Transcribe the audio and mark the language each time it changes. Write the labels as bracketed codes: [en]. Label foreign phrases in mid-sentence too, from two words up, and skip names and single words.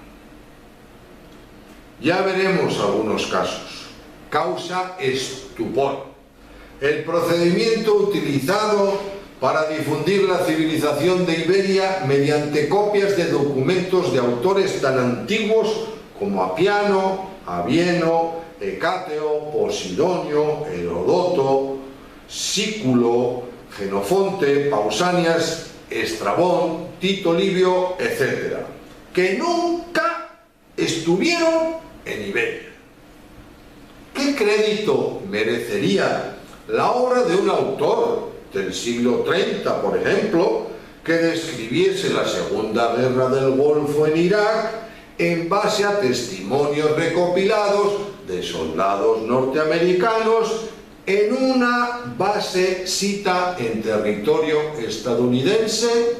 [es] Ya veremos algunos casos. Causa estupor. El procedimiento utilizado para difundir la civilización de Iberia mediante copias de documentos de autores tan antiguos como Apiano, Avieno, Hecateo, Posidonio, Herodoto, Sículo, Genofonte, Pausanias, Estrabón, Tito Livio, etc., que nunca estuvieron en Iberia. ¿Qué crédito merecería la obra de un autor del siglo 30, por ejemplo, que describiese la Segunda Guerra del Golfo en Irak en base a testimonios recopilados de soldados norteamericanos en una base sita en territorio estadounidense?